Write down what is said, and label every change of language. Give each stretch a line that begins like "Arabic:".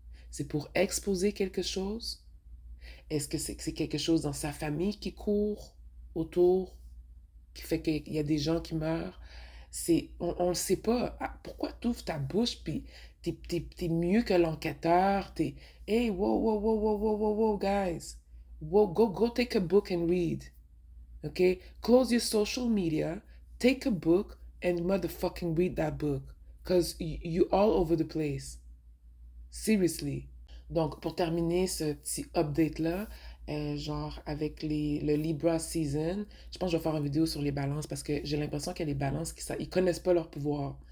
French: C'est pour exposer quelque chose. Est-ce que c'est quelque chose dans sa famille qui court autour, qui fait qu'il y a des gens qui meurent? On le sait pas. Ah, pourquoi tu ouvres ta bouche puis t'es mieux que l'enquêteur?
English: Hey, whoa, whoa, whoa, whoa, whoa, whoa, whoa, guys. Whoa, go take a book and read. Okay? Close your social media, take a book, and motherfucking read that book. Because you all over the place. Seriously.
French: Donc, pour terminer ce petit update-là, genre avec le Libra Season, je pense que je vais faire une vidéo sur les balances parce que j'ai l'impression que les balances, ils connaissent pas leur pouvoir.